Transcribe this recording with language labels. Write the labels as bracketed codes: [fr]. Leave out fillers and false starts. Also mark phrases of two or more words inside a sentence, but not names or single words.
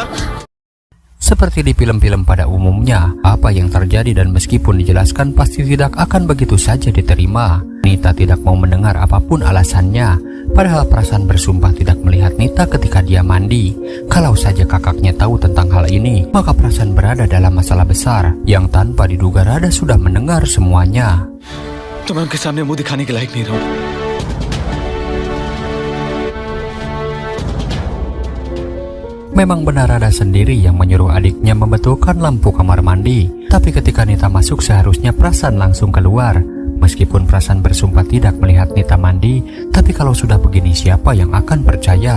[id] Seperti di film-film pada umumnya, apa yang terjadi dan meskipun dijelaskan pasti tidak akan begitu saja diterima. Nita tidak mau mendengar apapun alasannya. Padahal Prasan bersumpah tidak melihat Nita ketika dia mandi. Kalau saja kakaknya tahu tentang hal ini, maka Prasan berada dalam masalah besar yang tanpa diduga Rada sudah mendengar semuanya. [hi] तो मैं उनके सामने मुंह दिखाने के लायक नहीं रहूं. [id] Memang benar Rada sendiri yang menyuruh adiknya membetulkan lampu kamar mandi. Tapi ketika Nita masuk seharusnya Prasan langsung keluar. Meskipun Prasan bersumpah tidak melihat Nita mandi, tapi kalau sudah begini siapa yang akan percaya?